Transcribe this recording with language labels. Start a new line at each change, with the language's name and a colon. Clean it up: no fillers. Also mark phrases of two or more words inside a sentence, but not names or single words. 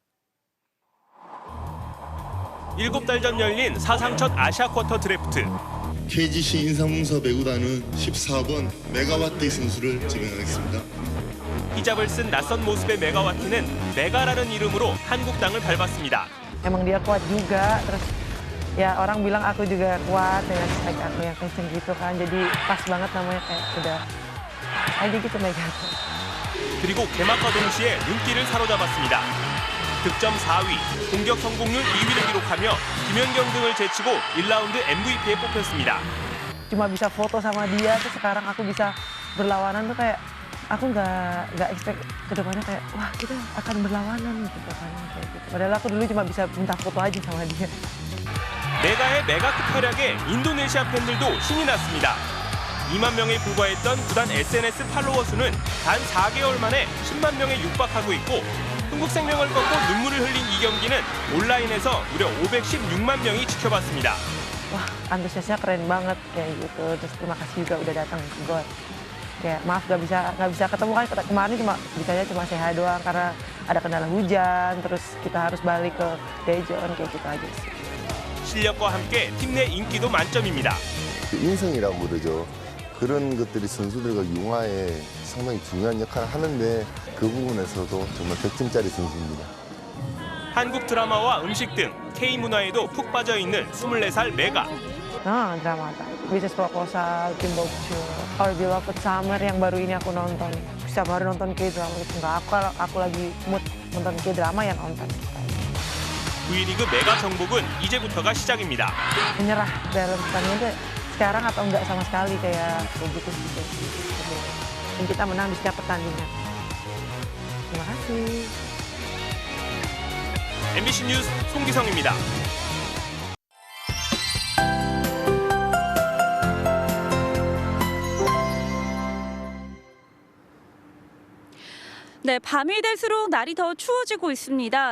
Korean: 7달 전 열린 사상 첫 아시아 쿼터 드래프트. KGC 인삼공사 배구단은 14번 메가와티 선수를 지명하겠습니다. 히잡을 쓴 낯선 모습의 메가와티는 메가라는 이름으로 한국 땅을 밟았습니다.
Indonesian: Emang dia kuat juga, terus ya orang bilang aku juga kuat dengan spek aku yang kenceng gitu kan, jadi pas banget namanya kayak udah aja gitu Mega.
Korean: 그리고 개막과 동시에 눈길을 사로잡았습니다. 득점 4위, 공격 성공률 2위를 기록하며 김연경 등을 제치고 1라운드 MVP에 뽑혔습니다.
Indonesian: Cuma bisa foto sama dia, terus sekarang aku bisa berlawanan tuh kayak aku nggak expect kedepannya kayak wah kita akan berlawanan gitu kan kayak gitu. Padahal aku dulu cuma bisa minta foto aja sama dia.
Korean: 메가의 메가급 활약에 인도네시아 팬들도 신이 났습니다. 2만 명에 불과했던 구단 SNS 팔로워 수는 단 4개월 만에 10만 명에 육박하고 있고 흥국생명을 꺾고 눈물을 흘린 이 경기는 온라인에서 무려 516만 명이 지켜봤습니다.
Indonesian: Wah antusiasnya keren banget kayak gitu. Terus terima kasih juga udah datang ke GOAT. Kayak maaf nggak bisa ketemu kan kemarin bisanya cuma sehat doang karena ada kendala hujan. Terus kita harus balik ke Daejeon kayak gitu aja sih.
Korean: 실력과 함께 팀 내 인기도 만점입니다. 인성이라고 그러죠. 그런 것들이 선수들과 융화에 상당히 중요한 역할을 하는데 그 부분에서도 정말 100점짜리 선수입니다. 한국 드라마와 음식 등 K-문화에도 푹 빠져 있는 24살 메가.
Indonesian: Drama Bisnis Proposal, Kim Bok-chul, Our Beloved Summer yang baru ini aku nonton. Setiap hari nonton K-drama gitu. Nggak, aku lagi mood nonton K-drama ya nonton.
Korean: V리그 메가 정복은 이제부터가 시작입니다.
Indonesian: Menyerah dalam pertandingan sekarang atau enggak sama sekali kayak begitu gitu. Dan kita menang di setiap pertandingan. Terima kasih.
Korean: MBC 뉴스 송기성입니다. 네, 밤이 될수록 날이 더 추워지고 있습니다.